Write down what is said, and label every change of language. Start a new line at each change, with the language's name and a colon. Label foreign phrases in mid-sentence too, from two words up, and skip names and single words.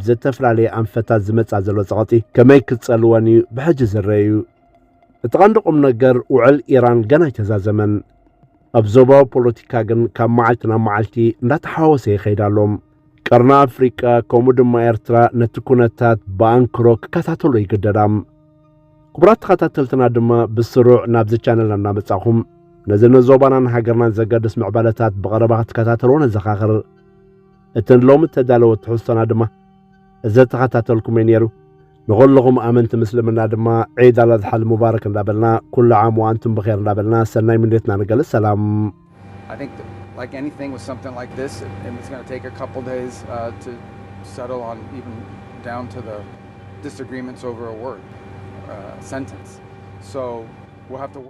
Tigrinya: ዝተፈላለየ ኣንፈታት ዝመጻእ ዘሎ ጸቕጢ ከመይ ክጸልወን እዩ ብሕጂ ዝርአ እዩ እቲ ቀንዲ ቁም ነገር ውዕል ኢራን ገና ኣይተዛዘመን ኣብ ዞባዊ ፖለቲካ ግን ካብ መዓልቲ ናብ መዓልቲ እንዳተሓወሰ ይኸይድ ኣሎም ቀርኒ ኣፍሪቃ ከምኡ ድማ ኤርትራ ነቲ ኩነታት ብኣንክሮ ክከታተሎ ይግደዳም ክቡራት ተኸታተልትና ድማ ብስሩዕ ናብዚ ቻነል እናመጻኹም ነዚ ንዞባናን ሃገርናን ዘገድስ ምዕባለታት ብቐረባ ክትከታተልዎ ነዘኻኽር እቲ ሎሚ ተዳለወ ትሕዝቶና ድማ እዚ ተኸታተልኩም ነይሩ ንኹልኹም ኣመንቲ ምስልምና ድማ
Arabic: عيد الأضحى مبارك
Tigrinya: እንዳበልና
Arabic: كل عام وأنتم بخير
Tigrinya: እንዳበልና ሰናይ ምንዴትና ንገልጽ ሰላም
English: I think that, like anything with something like this, it's going to take a couple days to settle on even down to the disagreements over a word, sentence. So we'll have to